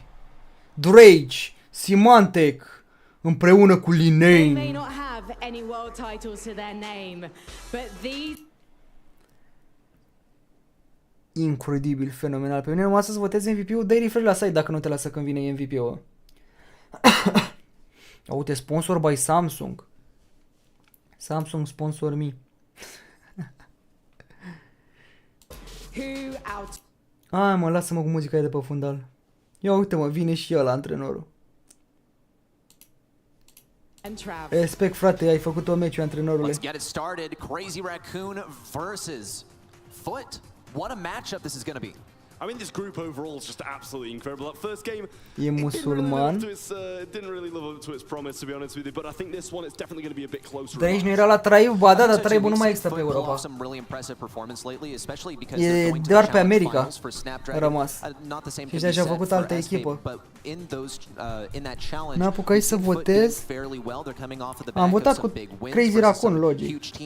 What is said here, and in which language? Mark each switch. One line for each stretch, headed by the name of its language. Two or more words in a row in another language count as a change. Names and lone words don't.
Romanian: Drake, Symantec, împreună cu Linane. Incredibil, fenomenal. Pe mine numai să votezi MVP-ul, dai refresh la site dacă nu te lasă când vine MVP-ul. Uite,
English: sponsor by Samsung. Samsung sponsor me.
Romanian: Ai mă, lasă-mă cu muzica aia de pe fundal. Ia uite mă, vine și ăla, antrenorul. Respect, frate, ai făcut o meciu, antrenorule.
English: Let's get it started. Crazy Raccoon versus Foot. What a matchup this is going to be. I mean, this group overall is just absolutely incredible. That first game,
Romanian: E musulman.
English: didn't really live up to its promise, to be honest with you. But I think this one is definitely going to be a bit closer.
Romanian: Dar nici nu era la Traiu, ba da, dar Traiu nu mai există pe Europa. E doar pe America a rămas. Și de-aia a făcut altă echipă. N-a apucat să votez. Am votat cu Crazy Raccoon, logic.